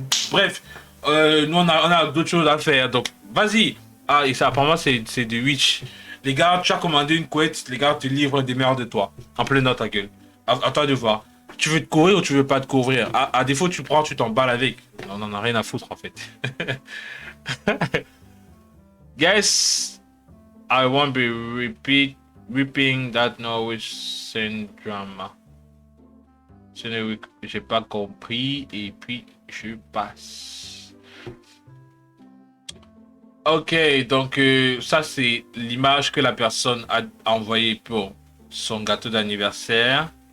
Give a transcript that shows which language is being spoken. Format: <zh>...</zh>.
<fr>Bref, nous on a d'autres choses à faire. Donc, vas-y. Ah, et ça, apparemment, c'est de Witch. Les gars, tu as commandé une couette, les gars te livrent des merdes de toi. En plein dans ta gueule. À toi de voir. Tu veux te couvrir ou tu veux pas te couvrir? À défaut, tu prends, tu t'emballes avec. On en a rien à foutre, en fait.</fr> <en>Guess I won't be repeating that Norwich syndrome.</en> <fr>J'ai pas compris et puis je passe. Ok, donc ça c'est l'image que la personne a envoyée pour son gâteau d'anniversaire.</fr>